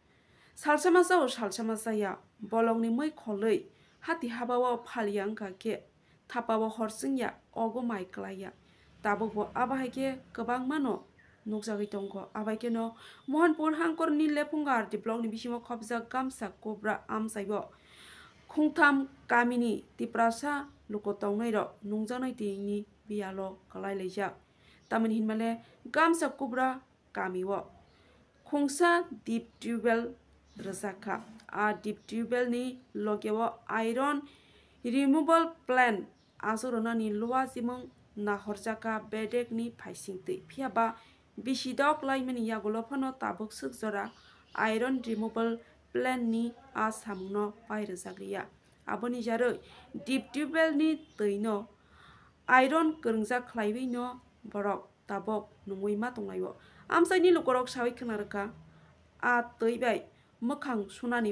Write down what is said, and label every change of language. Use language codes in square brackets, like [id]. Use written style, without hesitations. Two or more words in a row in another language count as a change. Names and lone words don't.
[trp] salsamasaya bolongni moi kholoi hati habao phaliang kake thapao horsingya ogo mai klaya tabok bo abahaike kwbang mano nukjagui tongo abaike no mohanpur hangkorni lepungar diplokni bisimo khopjak gamsa kobra amsaibo khungtham kamini tiprasa lukotongnai nungjanai tini bialo kalailaijak tamani hinmale gamsa kubra kamiwo khungsa [en] deep tubewell [trp] rwjakha a [en] deep tubewell [trp] ni logeo [en] iron removal plant [trp] asornani lowa simung nahorjaka bedek ni phaisingtwi phiaba bisidok laimani yagulo phano tabuk sukjora [en] iron removal [trp] plant ni a samungno pairwjakliya aboni jaroi [en] deep tubewell [trp] ni twi no iron kwrwngjak khlaiwi no borok tabok nungui ma tonglaio amsaini lukorok sawi khwnarwkha a twi bai mwkhang sunani